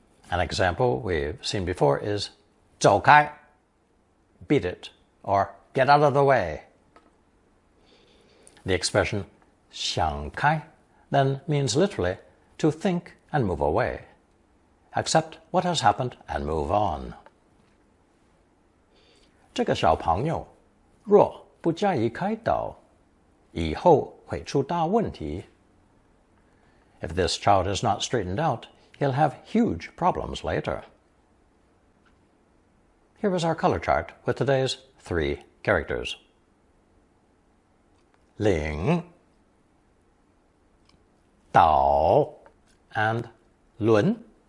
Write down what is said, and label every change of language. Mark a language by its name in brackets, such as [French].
[English] An example we've seen before is 走开, beat it, or get out of the way. The expression 想开 then means literally to think and move away. Accept what has happened and move on. [Chinese] 这个小朋友若不加以开导，以后会出大问题。 [English] If this child is not straightened out, he'll have huge problems later. Here is our color chart with today's 3 characters. [Chinese] 领, 导, and 轮.